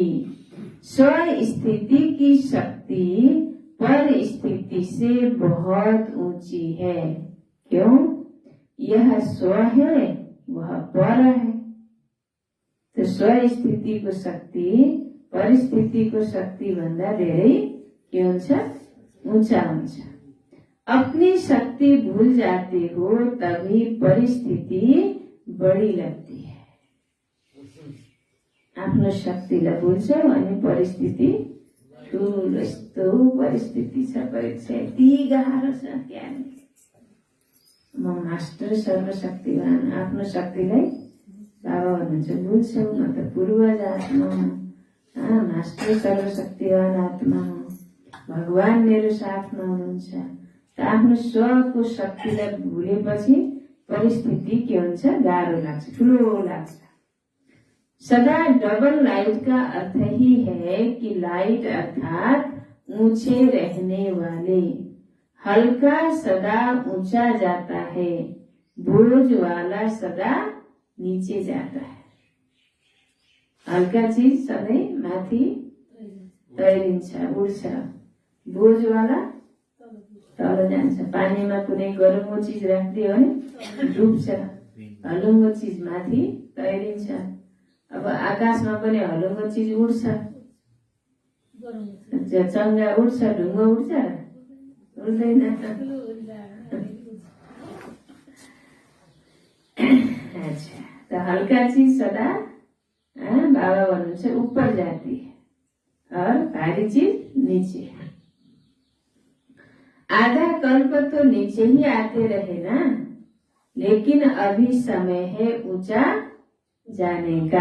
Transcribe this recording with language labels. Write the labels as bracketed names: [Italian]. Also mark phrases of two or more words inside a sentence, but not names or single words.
[Hindi] स्व स्थिति की शक्ति पर स्थिति से बहुत ऊंची है। क्यों? यह स्व है, वह पर है। [Nepali] तो स्व स्थिति को शक्ति परिस्थिति को शक्ति भन्दा धेरै के हुन्छ? ऊंचा हुन्छ। [Hindi] अपनी शक्ति भूल जाते हो तभी परिस्थिति बड़ी लगती है। [Nepali] आफ्नो शक्तिलाई भुल्छौ अनि परिस्थिति ठुलो, यस्तो परिस्थिति छ, परीक्षा यति गाह्रो छ, क्या म मास्टर सर्वशक्तिवान। आफ्नो शक्तिलाई बाबा भन्नुहुन्छ भुल्छौ, म त पूर्वज आत्मा हुँ, मास्टर सर्वशक्तिवान आत्मा हुँ, भगवान मेरो साथमा हुनुहुन्छ। त आफ्नो स्वको शक्तिलाई भुलेपछि परिस्थिति के हुन्छ? गाह्रो लाग्छ, ठुलो लाग्छ। [Hindi] सदा डबल लाइट का अर्थ ही है कि लाइट अर्थात ऊंचे रहने वाले। हल्का सदा ऊंचा जाता है, बोझ वाला सदा नीचे जाता है। [Nepali] हल्का चीज सधैँ माथि तैरिन्छ, उड्छ, [Hindi] बोझ वाला [Nepali] तल जान्छ। पानीमा कुनै गरुङ्गो चीज राखिदियो भने डुब्छ, हलुङ्गो चीज माथि तैरिन्छ। अब आकाशमा पनि हलुङ्गो चीज उड्छ, चङ्गा उड्छ, ढुङ्गो उड्छ, उड्दैन। [Hindi] अच्छा, तो हल्का चीज सदा [Nepali] बाबा भन्नुहुन्छ [Hindi] ऊपर जाती है और भारी चीज नीचे। आधा कल्प तो नीचे ही आते रहे ना, लेकिन अभी समय है ऊंचा जाने का।